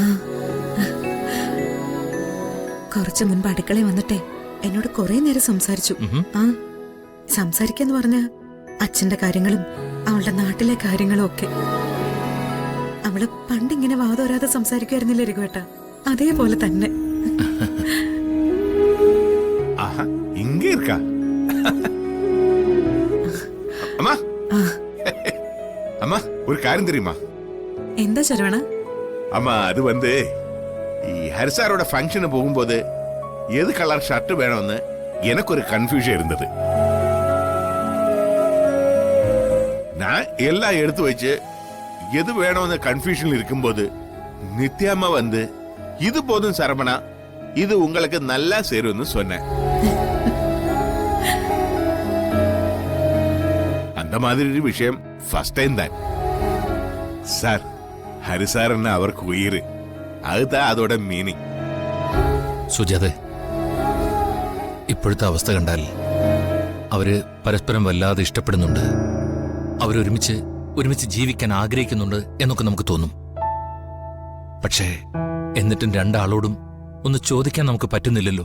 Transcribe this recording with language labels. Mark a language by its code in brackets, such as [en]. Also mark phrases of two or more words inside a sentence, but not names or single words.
[ml] കുറച്ചു മുൻപ് അടുക്കളയിൽ വന്നിട്ടേ എന്നോട് കുറെ നേരം സംസാരിച്ചു. ആ സംസാരിക്കാന്ന് പറഞ്ഞ അച്ഛന്റെ കാര്യങ്ങളും അവളുടെ നാട്ടിലെ കാര്യങ്ങളും ഒക്കെ. അവള് പണ്ടിങ്ങനെ വാതോരാതെ സംസാരിക്കുമായിരുന്നില്ല രഘുവേട്ട, അതേപോലെ തന്നെ. [ta] இங்க இருக்கா அம்மா? அம்மா ஒரு காரியம் தெரியுமா? [ml] എന്താ ശരവണ? [ta] அம்மா அது வந்து ஹரிசாரோட ஃபங்க்ஷன் போகும்போது எது [en] colour shirt [ta] வேணும்னு எனக்கு ஒரு கன்ஃபியூஷன் இருந்தது. நான் எல்லாம் எடுத்து வச்சு எது வேணும்னு கன்ஃபியூஷன் இருக்கும்போது நித்யாமா வந்து இது போதும் சரவணா, இது உங்களுக்கு நல்லா சேரும்னு சொன்னேன். அந்த மாதிரி ஒரு விஷயம் [en] first time [ta] தான் சார். ஹரிசாரன்னா அவருக்கு உயிர், அதுதான் அதோட மீனிங். [ml] സുജാതെ, ഇപ്പോഴത്തെ അവസ്ഥ കണ്ടാൽ അവര് പരസ്പരം വല്ലാതെ ഇഷ്ടപ്പെടുന്നുണ്ട്, അവരൊരുമിച്ച് ജീവിക്കാൻ ആഗ്രഹിക്കുന്നുണ്ട് എന്നൊക്കെ നമുക്ക് തോന്നും. പക്ഷേ എന്നിട്ടും രണ്ടാളോടും ഒന്ന് ചോദിക്കാൻ നമുക്ക് പറ്റുന്നില്ലല്ലോ.